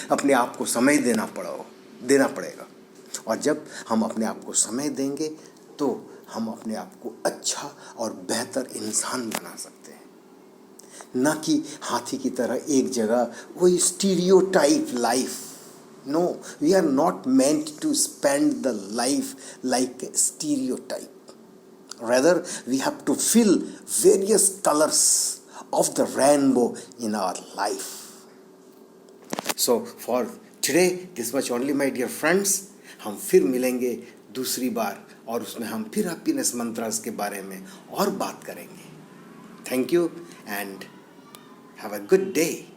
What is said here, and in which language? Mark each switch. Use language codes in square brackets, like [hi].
[hi] अपने आप को समय देना पड़ेगा। और जब हम अपने आप को समय देंगे तो हम अपने आप को अच्छा और बेहतर इंसान बना सकते हैं, ना कि हाथी की तरह एक जगह वही stereotype life. [en] No, we are not meant to spend the life like a stereotype. rather we have to fill various colors of the rainbow in our life. So for today this much only my dear friends. [hi] हम फिर मिलेंगे दूसरी बार और उसमें हम फिर happiness mantras के बारे में और बात करेंगे. [en] Thank you and have a good day.